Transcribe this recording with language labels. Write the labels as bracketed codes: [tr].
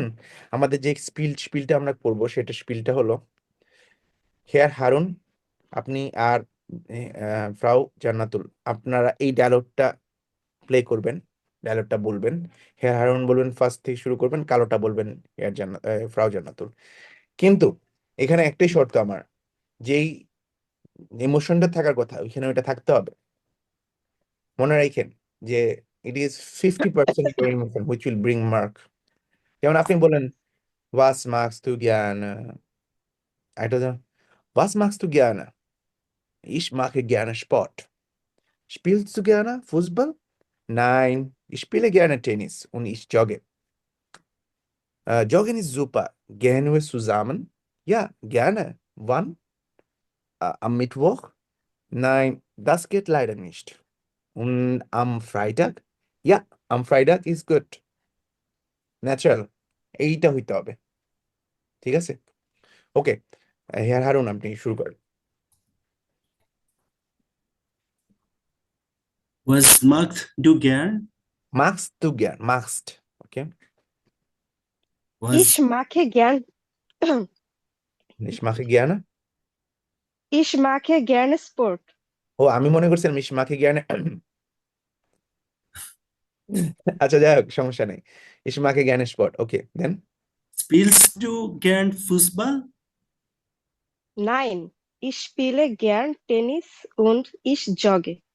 [bn] এখন আমাদের যে স্পিলটা আমরা করবো সেটা স্পিলটা হলো, হেয়ার হারুন, আপনি আর ফ্রাউ জান্নাতুল, আপনারা এই ডায়লগটা প্লে করবেন, ডায়লগটা বলবেন, হেয়ার হারুন বলবেন ফার্স্ট থেকে শুরু করবেন, কালোটা বলবেন ফ্রাউ জান্নাতুল। কিন্তু এখানে একটাই শর্ত আমার, যেই ইমোশনটা থাকার কথা ওইখানে ওইটা থাকতে হবে, মনে রাখেন যে [en] It is 50% emotion which will bring mark. [bn] যেমন আপনি বলেন [de] Was magst du gerne? [bn] এটা যেন, [de] was magst du gerne? Ich mache gerne Sport. Spielst du gerne Fußball? Nein, ich spiele gerne Tennis und ich jogge. Joggen ist super. Gehen wir zusammen? Ja, gerne. Wann? Am Mittwoch? Nein, das geht leider nicht. Und am Freitag? Ja, am Freitag ist gut. [bn] Natural, এইটা হইতে হবে। ঠিক আছে, ওকে। Hair Harun, আপনি শুরু করেন। [de] Was magst du gern? মাস্ট টু জ্ঞান, মাস্ট। ওকে, Was Ich mag gern, ich mache gerne। ich mag gerne Sport. [bn] ও, আমি মনে করছিলাম [de] ich mache gerne। [bn] আচ্ছা, যাই হোক, সমস্যা নেই। [de] ich mache gerne Sport, [bn] ওকে দেন। [de] spielst du gern Fußball? Nein, ich spiele gern Tennis und ich jogge.